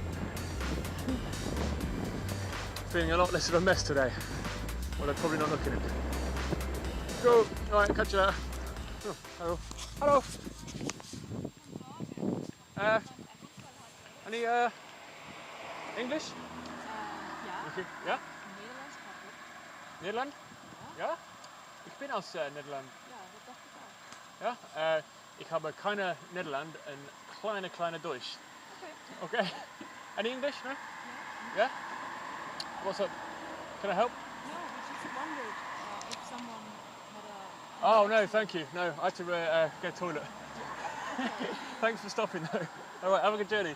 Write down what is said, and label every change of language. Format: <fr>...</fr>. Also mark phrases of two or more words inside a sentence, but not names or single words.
<en>Feeling a lot less of a mess today. Well, they're probably not looking at it. Cool. Alright, catch you later. Oh, hello. Hello. Any English?</en> <nl>Ja.</nl> <en>Okay. Ja?</en> <nl>Nederlands makkelijk. Nederland? Ja. Ja?</nl> <de>Ich bin aus Nederland.</de> <nl>Ja, dat dacht ik ook. Ja?</nl> <de>Ich habe keine Nederland und kleine Deutsch.</de> <en>Okay. Okay. Any English? No?</en> <nl>Ja.</nl> <en>Yeah? What's up? Can I help? No, we just wondered if someone had a... Oh no, thank you. No, I had to go to the toilet. Thanks for stopping though. Alright, have a good journey.</en>